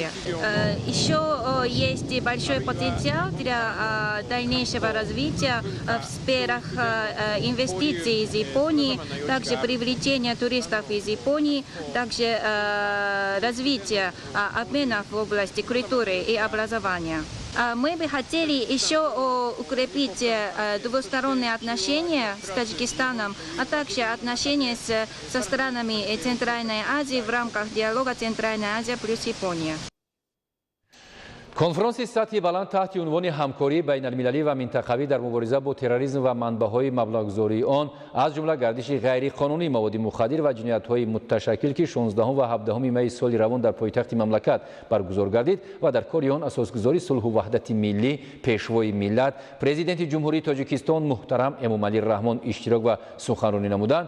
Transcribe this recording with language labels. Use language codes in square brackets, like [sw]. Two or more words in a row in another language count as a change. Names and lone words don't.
[ru] Еще есть большой потенциал для дальнейшего развития в сферах инвестиций из Японии, также привлечения туристов из Японии, также развития обменов в области культуры и образования. Мы бы хотели еще укрепить двусторонние отношения с Таджикистаном, а также отношения со странами Центральной Азии в рамках диалога Центральная Азия плюс Япония. [fa] کنفرانس سطحی بلند تحت عنوان همکاری بین المللی و منطقوی در مبارزه با تروریسم و منبع‌های مبلغ‌گذاری آن از جمله گردش غیر قانونی مواد مخدر و جنایت‌های متشکل که 16 و 17 می سال روان در پایتخت مملکت برگزار گردید و در کار آن اساسگذاری صلح و وحدت ملی، پیشوای ملت، پرزیدنت جمهوری تاجیکستان محترم امامعلی رحمان اشتراک و سخنرانی نمودند.